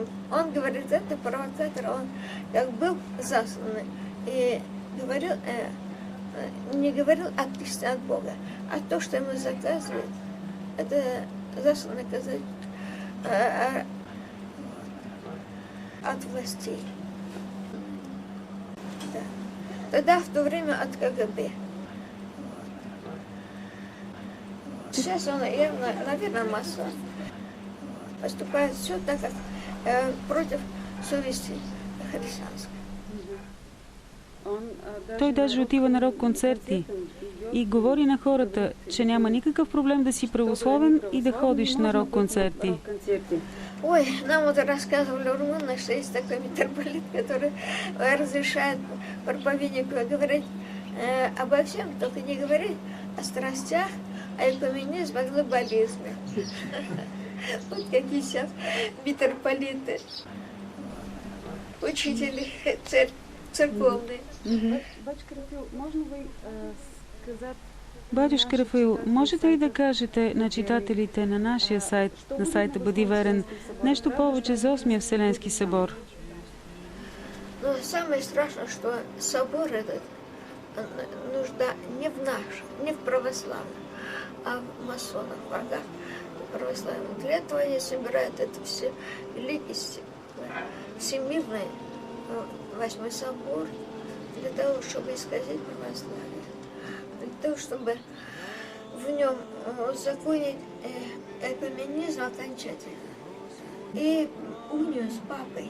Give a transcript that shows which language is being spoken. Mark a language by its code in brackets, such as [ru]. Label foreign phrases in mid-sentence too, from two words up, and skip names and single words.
[ru] Он говорит, это провокатор, он как был засланный и говорил, не говорил от Христа, от Бога, а то, что ему заказывают, это засланный казачок от властей. Да. Тогда в то время от КГБ. Сейчас он явно, наверное, масон. Поступает все так, как против совести християнской. [bg] Той даже отива на рок-концерти и говори на хората, че няма никакъв проблем да си православен и да ходиш на рок-концерти. [ru] Ой, нам вот рассказывали румыны, что есть такой митрополит, который разрешает проповеднику говорить обо всем, только не говорить о страстях, о экуменизме, о глобализме. Вот какие сейчас митрополиты, учители церковные. [bg] Батюшка Рафаил, можете ли да кажете на читателите на нашия сайт, на сайта Бъди верен, нещо повече за 8-я Вселенски събор? [ru] Но самое страшное, что собор этот нужда не в нашем, не в православном, а в масонах, врагах православных. Для этого они собирают это все великий всемирный 8-й собор, для того, чтобы исказить православие, для того, чтобы в нем узаконить экуменизм окончательно и унию с папой.